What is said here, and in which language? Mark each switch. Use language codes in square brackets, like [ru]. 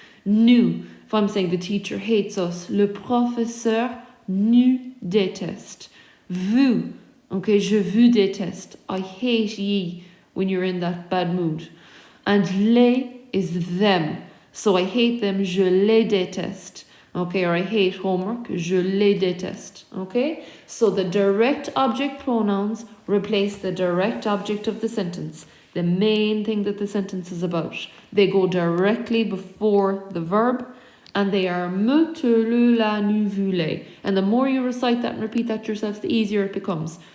[en] Nous, if I'm saying the teacher hates us, [fr] le professeur nous déteste. Vous, okay, je vous déteste. [en] I hate ye when you're in that bad mood. And les is them. So I hate them, [fr] je les déteste. [en] Okay, or I hate homework, [fr] je les déteste. [en] Okay, so the direct object pronouns replace the direct object of the sentence, the main thing that the sentence is about. They go directly before the verb and they are [fr] me, te, le, la, nu, vu, les. [en] And the more you recite that and repeat that yourself, the easier it becomes.